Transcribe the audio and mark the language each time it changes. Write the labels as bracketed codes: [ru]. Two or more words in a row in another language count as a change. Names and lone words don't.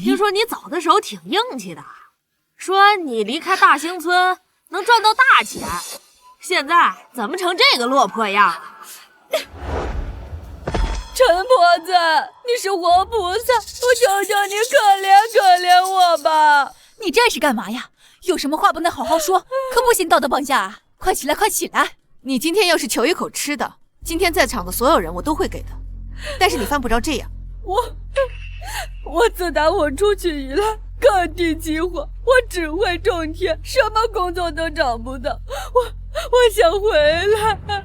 [zh] 聽說你走的時候挺硬氣的，說你離開大興村能賺到大錢，現在怎麼成這個落魄樣了？陳婆子，你是活菩薩，我求求你可憐可憐我吧！你这是幹嘛呀？有什麼話不能好好說，可不行道德綁架啊！快起來，快起來！你今天要是求一口吃的，今天在場的所有人我都會給的，但是你犯不着這樣。我自打我出去以來，各地饑荒，我只會種田，什麼工作都找不到，我想回來。